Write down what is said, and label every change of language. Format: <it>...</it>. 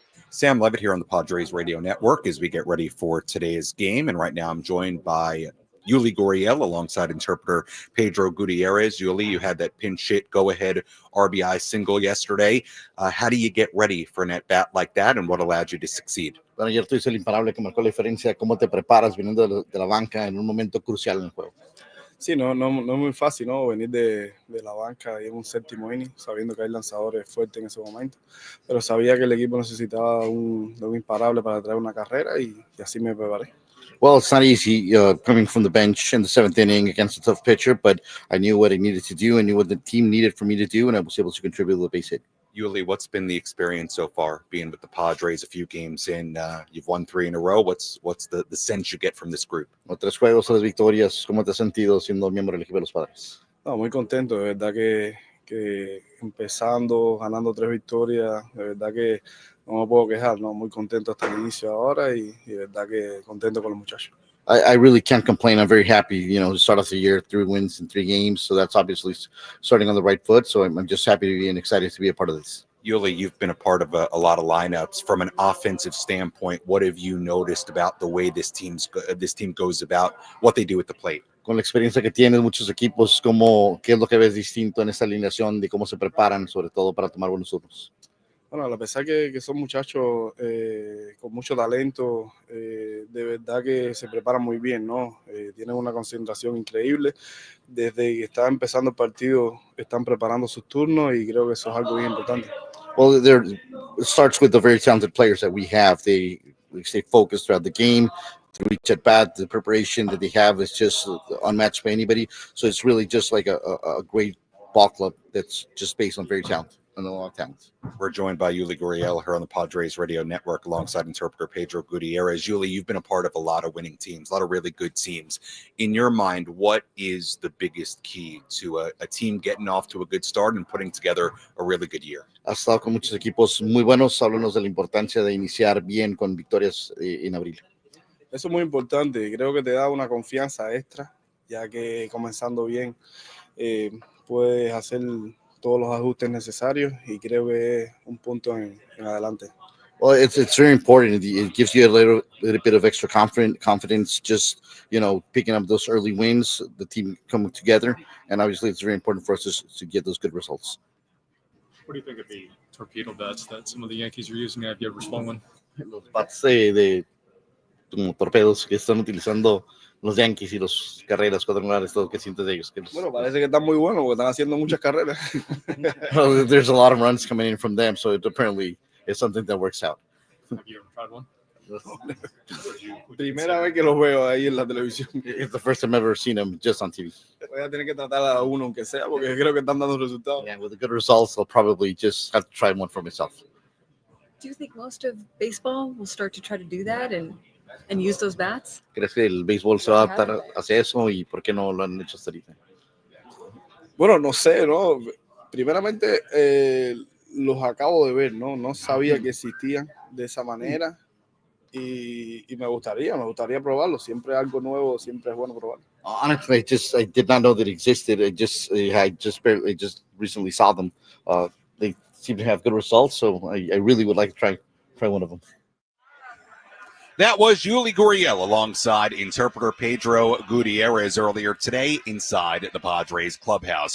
<en>Sam Levitt here on the Padres Radio Network as we get ready for today's game. And right now I'm joined by Yuli Gurriel alongside interpreter Pedro Gutierrez. Yuli, you had that pinch hit go-ahead RBI single yesterday. How do you get ready for an at-bat like that, and what allowed you to succeed?</en> <es>Bueno, ayer tú dices el imparable que marcó la diferencia, cómo te preparas viniendo de la banca en un momento crucial en el juego. Sí, no es muy fácil, ¿no? Venir de la banca y en un 7º inning, sabiendo que hay lanzadores fuertes en ese momento. Pero sabía que el equipo necesitaba un imparable para traer una carrera y así me preparé.</es> <en>Well, it's not easy coming from the bench in the 7th inning against a tough pitcher, but I knew what I needed to do. I knew what the team needed for me to do, and I was able to contribute with a base hit. Yuli, what's been the experience so far being with the Padres a few games in? You've won 3 in a row. What's the sense you get from this group?</en> <es>3 juegos, 3 victorias. ¿Cómo te has sentido siendo miembro del equipo de los Padres? No, muy contento, de verdad que empezando, ganando 3 victorias, de verdad que no me puedo quejar, ¿no? Muy contento hasta el inicio ahora y de verdad que contento con los muchachos.</es> <en>I really can't complain. I'm very happy, to start off the year 3 wins in 3 games. So that's obviously starting on the right foot. So I'm just happy to be and excited to be a part of this. Yuli, you've been a part of a lot of lineups. From an offensive standpoint, what have you noticed about the way this team goes about what they do at the plate?</en> <es>Con la experiencia que tienes, muchos equipos, ¿qué es lo que ves distinto en esta alineación de cómo se preparan, sobre todo para tomar buenos turnos? Bueno, a pesar que son muchachos con mucho talento, de verdad que se preparan muy bien, ¿no? Tienen una concentración increíble. Desde que está empezando el partido, están preparando sus turnos y creo que eso es algo bien importante.</es> <en>Well, it starts with the very talented players that we have. They stay focused throughout the game. Through each at bat, the preparation that they have is just unmatched by anybody. So it's really just like a great ball club that's just based on very talented. and a lot of talent. We're joined by Yuli Gurriel here on the Padres Radio Network alongside interpreter Pedro Gutierrez. Yuli, you've been a part of a lot of winning teams, a lot of really good teams. In your mind, what is the biggest key to a team getting off to a good start and putting together a really good year?</en> <es>Has estado con muchos equipos muy buenos. Háblanos de la importancia de iniciar bien con victorias en abril. Eso es muy importante. Creo que te da una confianza extra, ya que comenzando bien puedes hacer todos los ajustes necesarios y creo que es un punto en adelante.</es> <en>Well, it's very important. It gives you a little bit of extra confidence, just, picking up those early wins, the team coming together. And obviously, it's very important for us to get those good results. What do you think of the torpedo bats that some of the Yankees are using? Have you ever swung one?</en> <es>Los bats como torpedos que están utilizando los Yankees y los carreras cuadrangulares, todo que sientes de ellos. Bueno, parece que están muy buenos porque están haciendo muchas carreras.</es> <en>Well, there's a lot of runs coming in from them, so it apparently is something that works out. Have you ever tried one?</en> <es>Primera vez que los veo ahí en la televisión.</es> <en>It's the first time I've ever seen them just on TV.</en> <es>Voy a tener que tratar a uno aunque sea porque creo que están dando resultados.</es> <en>Yeah, with the good results, I'll probably just have to try one for myself. Do you think most of baseball will start to try to do that and use those bats?</en> <es>¿Crees que el béisbol se va a adaptar hacia eso y por qué no lo han hecho hasta ahorita? Bueno, no sé, ¿no? Primeramente los acabo de ver, ¿no? No sabía que existían de esa manera y me gustaría probarlo. Siempre algo nuevo, siempre es bueno probarlo.</es> <en>Honestly, I did not know that it existed. I just recently saw them. They seem to have good results, so I really would like to try one of them. That was Yuli Gurriel alongside interpreter Pedro Gutierrez earlier today inside the Padres clubhouse.</en>